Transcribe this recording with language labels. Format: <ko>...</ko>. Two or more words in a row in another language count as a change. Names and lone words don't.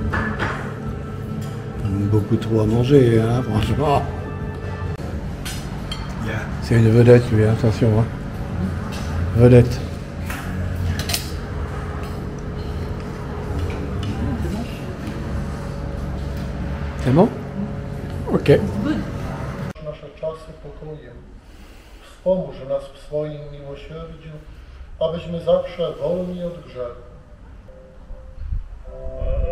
<fr>Beaucoup trop à manger, hein, franchement. Yeah. C'est une vedette, lui, attention. Hein. vedette. C'est bon? Ok.</fr> <pl>Nasze czasy pokojem. Wspomóż nas w swoim miłosierdziu, abyśmy zawsze wolni od grzechu.</pl>